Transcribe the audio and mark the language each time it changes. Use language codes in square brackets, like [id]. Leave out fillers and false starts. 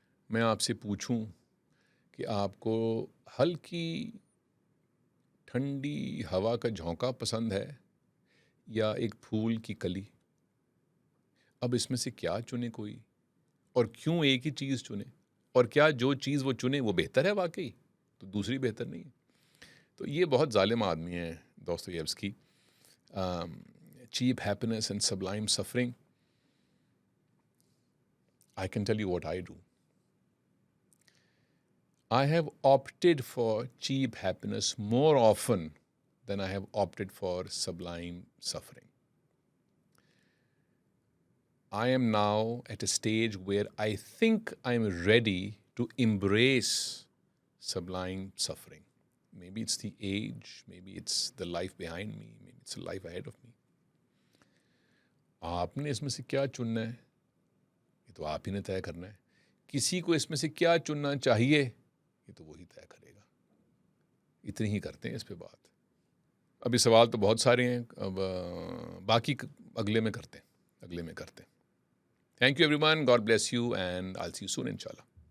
[hi] मैं आपसे पूछूं कि आपको हल्की ठंडी हवा का झोंका पसंद है या एक फूल की कली, अब इसमें से क्या चुने कोई, और क्यों एक ही चीज़ चुने, और क्या जो चीज़ वो चुने वो बेहतर है वाकई, तो दूसरी बेहतर नहीं है। तो ये बहुत जालिम आदमी है Dostoevsky. [en] Cheap happiness and sublime suffering. I can tell you what I do. I have opted for cheap happiness more often than I have opted for sublime suffering. I am now at a stage where I think I'm ready to embrace sublime suffering. Maybe it's the age, maybe it's the life behind me, maybe it's the life ahead of me. [hi] आपने इसमें से क्या चुनना है ये तो आप ही ने तय करना है। किसी को इसमें से क्या चुनना चाहिए ये तो वही तय करेगा। इतनी ही करते हैं इस पे बात। अभी सवाल तो बहुत सारे हैं, अब बाकी अगले में करते हैं। [en] thank you everyone, God bless you and I will see you soon [hi] इंशाल्लाह।